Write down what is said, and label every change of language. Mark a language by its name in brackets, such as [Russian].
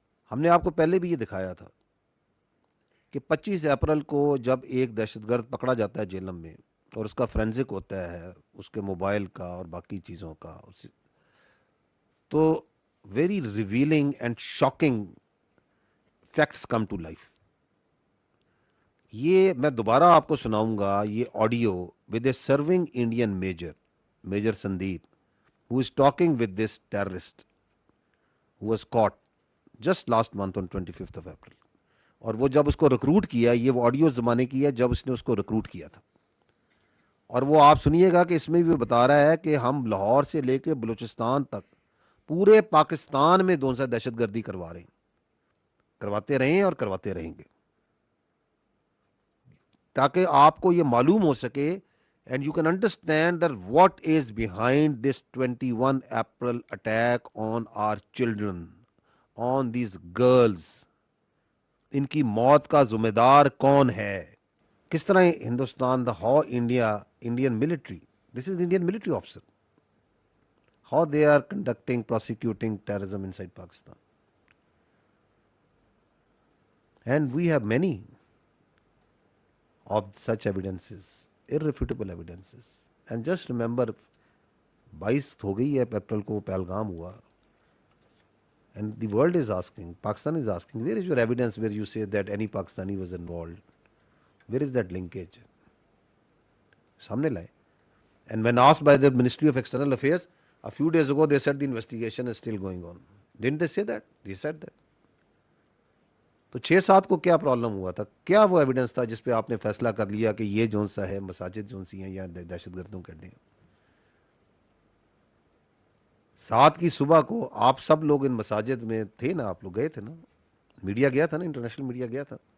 [Urdu] ہم نے آپ کو پہلے بھی یہ دکھایا تھا کہ 25 اپریل کو جب ایک دہشت گرد پکڑا جاتا ہے جیلم میں اور اس کا فرینزک ہوتا ہے اس کے موبائل کا اور باقی چیزوں کا, تو [English] Very revealing and shocking facts come to life. [Urdu] یہ میں دوبارہ آپ کو سناؤں گا, یہ [English] Audio with a serving Indian major Sandeep who is talking with this terrorist who was caught just last month on 25th of April. [Urdu] اور وہ جب اس کو ریکروٹ کیا, یہ وہ آڈیو زمانے کی ہے جب اس نے اس کو ریکروٹ کیا تھا, اور وہ آپ سنیے گا کہ اس میں بھی بتا رہا ہے کہ ہم لاہور سے لے کے بلوچستان تک پورے پاکستان میں دون سا دہشت گردی کروا رہے ہیں, کرواتے رہے ہیں اور کرواتے رہیں گے, تاکہ آپ کو یہ معلوم ہو سکے [English] and you can understand that what is behind this 21 April attack on our children, on these girls. [Urdu] ان کی موت کا ذمہ دار کون ہے, کس طرح Hindustan, [English] the how Indian military, this is Indian military officer, how they are conducting, prosecuting terrorism inside Pakistan. And we have many of such evidences, irrefutable evidences. And just remember, [Urdu] 22 ہو گئی ہے اپریل کو پہلگام ہوا, [English] and the world is asking, Pakistan is asking, where is your evidence where you say that any Pakistani was involved? Where is that linkage? [Urdu] سامنے لائے. [English] And when asked by the Ministry of External Affairs a few days ago, they said the investigation is still going on. Didn't they say that? They said that. [Urdu] تو 6-7 کو کیا problem ہوا تھا, کیا وہ evidence تھا جس پہ آپ نے فیصلہ کر لیا کہ یہ جون سا ہے, مساجد جون سی ہیں یا دہشت گردوں کے اڈے ہیں. 7 کی صبح کو آپ سب لوگ ان مساجد میں تھے نا, آپ لوگ گئے تھے نا, میڈیا گیا تھا نا, انٹرنیشنل میڈیا گیا تھا.